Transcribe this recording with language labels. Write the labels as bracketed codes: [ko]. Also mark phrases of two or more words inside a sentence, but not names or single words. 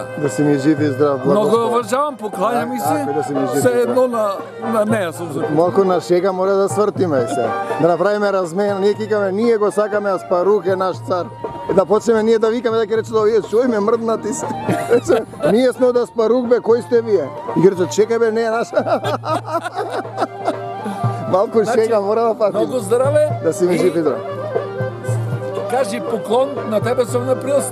[bg] Да си ми жив и здрав, Много я уважавам, покланя ми се. Все едно на нея съм запитал. [mk] Малко на шега мора да свъртиме се. Да направиме размен, ние кикаме, ние го сакаме, Аспарух е наш цар. И да почнеме ние да викаме, да ке рече, [bg] чуй ме, мръднати се. Ние сме от Аспарух, бе, кой сте вие? [mk] И ке рече, чекай бе, не е наш. Малко шега мора да патим. [bg] Много здраве. Да си ми жив и здрав. Кажи поклон, на тебе съм на пръст.